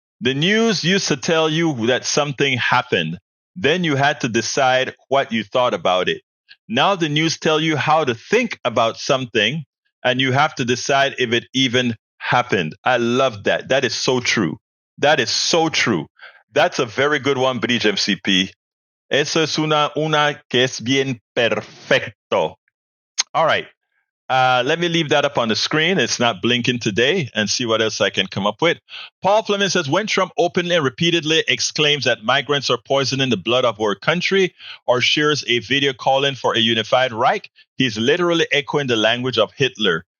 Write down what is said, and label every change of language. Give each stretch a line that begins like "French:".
English: The news used to tell you that something happened. Then you had to decide what you thought about it. Now the news tell you how to think about something, and you have to decide if it even happened. I love that. That is so true. That is so true. That's a very good one, Bridge MCP.
Spanish: Eso es una que es bien perfecto.
English: All right. Let me leave that up on the screen. It's not blinking today, and see what else I can come up with. Paul Fleming says, when Trump openly and repeatedly exclaims that migrants are poisoning the blood of our country or shares a video calling for a unified Reich, he's literally echoing the language of Hitler.